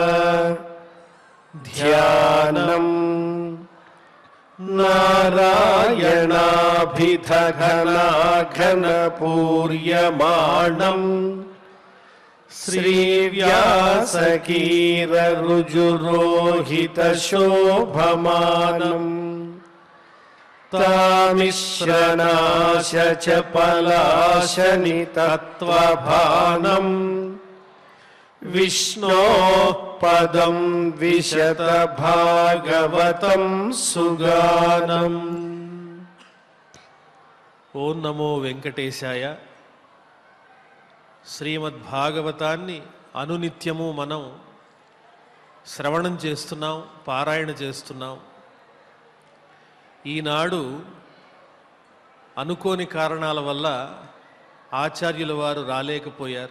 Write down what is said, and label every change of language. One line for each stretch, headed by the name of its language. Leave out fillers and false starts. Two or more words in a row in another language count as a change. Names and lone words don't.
Sanskrit: ధ్యానం నారాయణాభిధఘనాఘనపూర్యమాణం శ్రీవ్యాసకీరరుజురోహితశోభమానం तामिश्रनाश च पलाशनि तत्त्वभानं विष्णोः पदं विशत भागवतं सुगानम्। ఓం నమో వెంకటేశాయ.
Telugu: శ్రీమద్భాగవతాన్ని అనునిత్యము మనం శ్రవణం చేస్తున్నాం, పారాయణ చేస్తున్నాం. ఈనాడు అనుకోని కారణాల వల్ల ఆచార్యుల వారు రాలేకపోయారు.